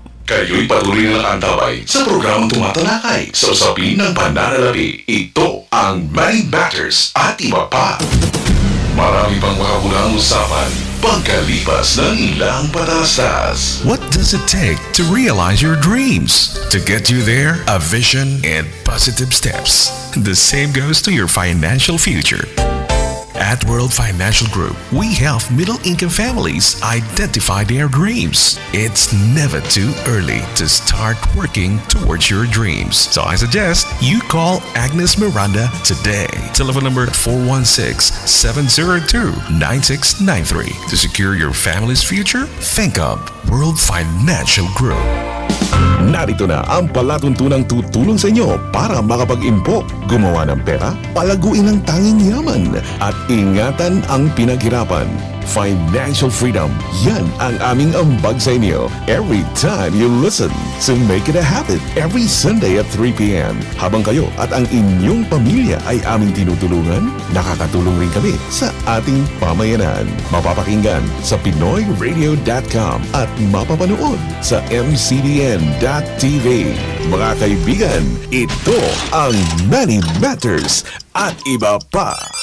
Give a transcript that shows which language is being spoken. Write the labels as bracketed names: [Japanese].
[Filipino] Kayo'y patuloy na antabay sa programang tumatalakay sa usapin ng pananalapi. Ito ang Money Matters at Iba Pa. Marami pang makabulang usapan pagkalipas ng ilang patasas. [English] What does it take to realize your dreams? To get you there, a vision and positive steps. The same goes to your financial future. At World Financial Group, we help middle-income families identify their dreams. It's never too early to start working towards your dreams. So I suggest you call Agnes Miranda today. Telephone number 416-702-9693. To secure your family's future, think of World Financial Group. [Filipino] Narito na ang palatuntunang tutulong sa inyo para makapag-impok, gumawa ng pera, palaguin ang tanging yaman, at ingatan ang pinaghirapan. [English] Financial freedom, [Filipino] yan ang aming ambag sa inyo [English] every time you listen. So make it a habit every Sunday at 3 p.m. [Filipino] Habang kayo at ang inyong pamilya ay aming tinutulungan, nakakatulong rin kami sa ating pamayanan. Mapapakinggan sa PinoyRadio.com at mapapanood sa MCBN.tv. Mga kaibigan, ito ang Money Matters at Iba Pa.